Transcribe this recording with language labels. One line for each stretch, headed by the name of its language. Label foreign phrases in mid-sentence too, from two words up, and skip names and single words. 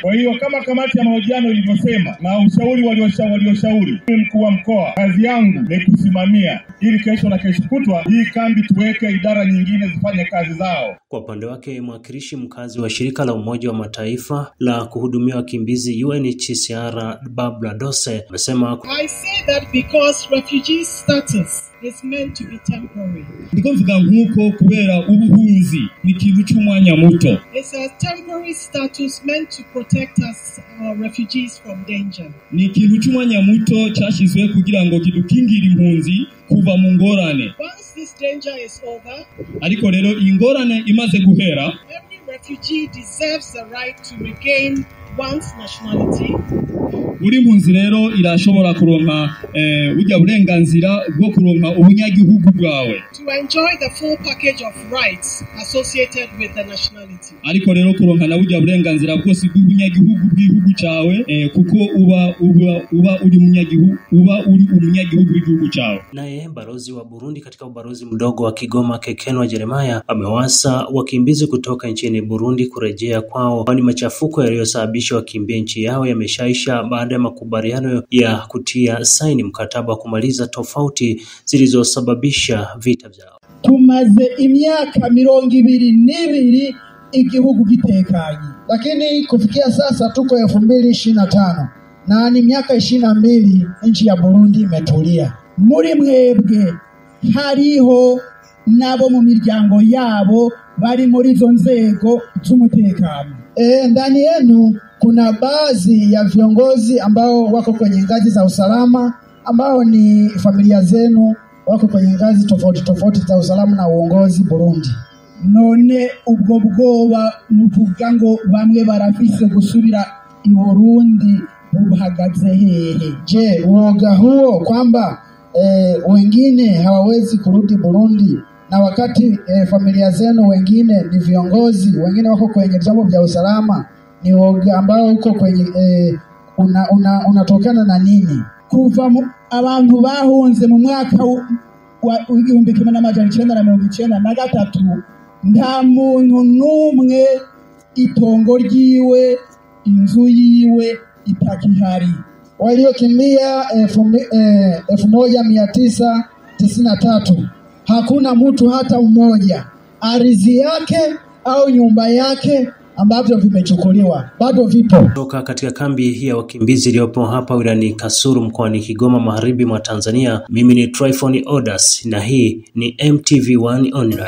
Swahili: Kwa hiyo kama kamati ya mahojiano ilivyosema na ushauri walioshauri, mkuu wa mkoa, kazi yangu ni kusimamia ili kesho na kesho kutwa hii kambi tuweke idara nyingine zifanye kazi zao. Kwa upande wake, mwakilishi mkazi wa shirika la Umoja wa Mataifa la kuhudumia wakimbizi UNHCR Barbara Dose amesema,
English: I say that because refugee status is meant to be temporary.
Rundi: Ndikuvuga nkuko kubera ubuhunzi ni kintu cy'umwanya muto.
English: It's a temporary status meant to protect us refugees from danger.
Rundi: Ni kintu cy'umwanya muto cyashizwe kugira ngo kidukingire impunzi kuva mu ngorane.
English: Once this danger is over,
Rundi: ariko rero ingorane imaze guhera,
English: every refugee deserves the right to regain one's nationality.
Rundi: Buri mpunzi rero irashobora kuronka burya burenganzira bwo kuronka ubunyagihugu bwawe,
English: to enjoy the full package of rights associated with the nationality.
Rundi: Ariko rero kuronka na burya burenganzira bwose bw'ubunyagihugu bw'igihugu cyawe, kuko uba uri umunyagihugu w'igihugu cyawe.
Swahili: Naye balozi wa Burundi katika ubalozi mdogo wa Kigoma Kekenwa Jeremiah amewasa wakimbizi kutoka nchini Burundi kurejea kwao, kwani machafuko yaliyosababisha wakimbie nchi yao yameshaisha baada ya makubaliano ya kutia saini mkataba wa kumaliza tofauti zilizosababisha vita vyao.
Rundi: Tumaze imyaka 22 igihugu gitekanye,
Swahili: lakini kufikia sasa tuko 2025 na ni miaka 22 nchi ya Burundi imetulia.
Rundi: Muri mwebwe hariho nabo mu miryango yabo bari muri zo nzego z'umutekano.
Swahili: Ndani yenu kuna baadhi ya viongozi ambao wako kwenye ngazi za usalama, ambao ni familia zenu wako kwenye ngazi tofauti za usalama na uongozi Burundi.
Rundi: None ubwo bwoba nuvuga ngo bamwe barafise gusubira i Burundi buhagaze hehe?
Swahili: Je, uoga huo kwamba wengine hawawezi kurudi Burundi, na wakati familia zenu wengine ni viongozi, wengine wako kwenye vyombo vya usalama, ni uoga ambao uko kwenye unatokana na nini?
Rundi: Kuva abantu bahunze mu mwaka wa 1993 nta muntu numwe itongo ryiwe, inzu yiwe itakihari.
Swahili: Waliokimbia 1993 hakuna mtu hata mmoja ardhi yake au nyumba yake ambavyo vimechukuliwa, bado vipo. Kutoka katika kambi ya wakimbizi iliyopo hapa wilayani Kasulu mkoani Kigoma magharibi mwa Tanzania, mimi ni Tryphon Odas na hii ni MTV1 Online.